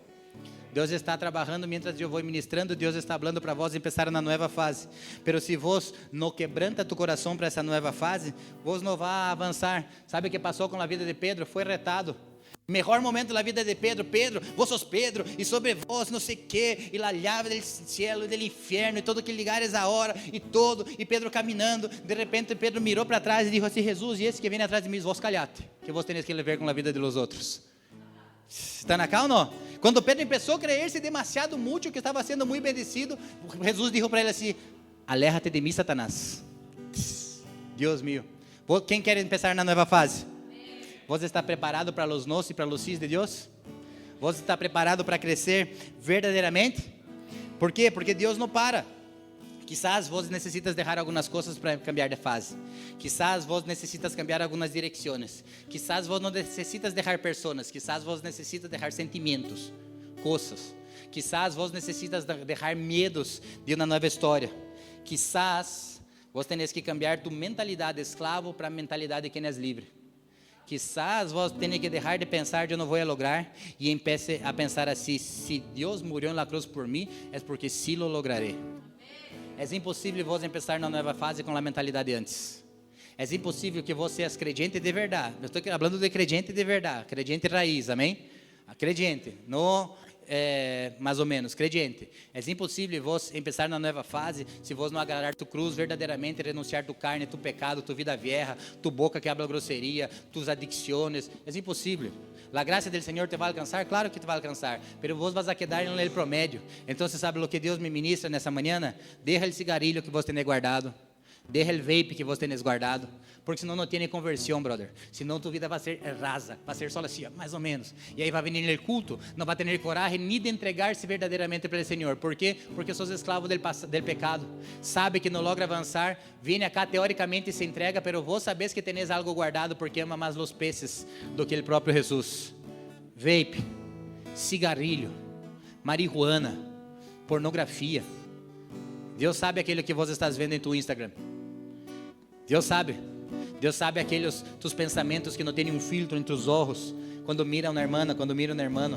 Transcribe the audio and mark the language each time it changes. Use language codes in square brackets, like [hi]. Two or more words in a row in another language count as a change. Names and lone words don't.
[pt] Deus está trabalhando mientras eu vou ministrando. Deus está falando para vós empezar na nova fase. Pero se vos não quebranta tu coração para essa nova fase, vos não vai avançar. Sabe o que passou com a vida de Pedro? Foi retado. Mejor momento da vida de Pedro: Pedro, vos sos Pedro, e sobre vos não sei o que, e [es] la llave del cielo [pt] e [es] del inferno, [pt] e todo que ligares a hora, e todo, e Pedro caminhando, de repente Pedro mirou para trás e disse assim: Jesus, e esse que vem atrás de mim, [es] vos callate, que vos tenéis que [pt] levar com a vida de los outros. Está acá ou não? Quando Pedro começou a creer-se [es] demasiado mucho, [pt] que estava sendo muito bendecido, Jesus disse para ele assim: aléjate de mim, Satanás. Deus mío. Quem quer começar na nova fase? Você está preparado para [es] los nos [pt] e para [es] los sis [pt] de Deus? Você está preparado para crescer verdadeiramente? Por quê? Porque Deus não para. Quizás vos necessitas deixar algumas coisas para cambiar de fase. Quizás vos necessitas cambiar algumas direções. Quizás vos não necessitas deixar pessoas. Quizás vos necessitas deixar sentimentos, coisas. Quizás vos necessitas deixar medos de uma nova história. [es] Quizás vos tenés que cambiar tu [pt] mentalidade de esclavo para a mentalidade de quem é livre. Quizás vos tenha que deixar de pensar de eu não vou lograr e empiece a pensar assim: se Deus morreu na cruz por mim, é porque sim [es] lo lograré. [pt] É impossível vos começar na nova fase com a mentalidade antes. É impossível que você seja crente de verdade. Eu estou falando de crente de verdade, crente raiz, amém? Crente, não mais ou menos, crente. É impossível vos começar na nova fase se vos não agarrar tu cruz verdadeiramente, [es] renunciar tu carne, tu pecado, tu vida vieja, tu boca que habla grosseria, tus adicciones. [pt] É impossível. A graça do Senhor te vai alcançar, claro que te vai alcançar, mas [es] vos vas a quedar en el promedio. [pt] Então, sabe o que Deus me ministra nessa manhã? Deja o cigarrilho que vos [es] tenés guardado. [pt] Deja o vape que vos [es] tenés guardado, [pt] porque senão não tem conversão, brother. Senão tu vida vai ser rasa, vai ser só assim, mais ou menos. E aí vai vir no culto, não vai ter coragem nem de entregar-se verdadeiramente para o Senhor. Por quê? Porque sos escravo [es] del pecado. [pt] Sabe que não logra avançar, vem acá teoricamente e se entrega, [es] pero vos sabes que tenés algo guardado, [pt] porque ama mais os peces do que o próprio Jesus. Vape, cigarrilho, marihuana, pornografia. Deus sabe aquilo que vos estás vendo em tu Instagram. Deus sabe aqueles tus pensamentos que não têm um filtro entre os olhos, quando miram na irmã, quando miram no irmão.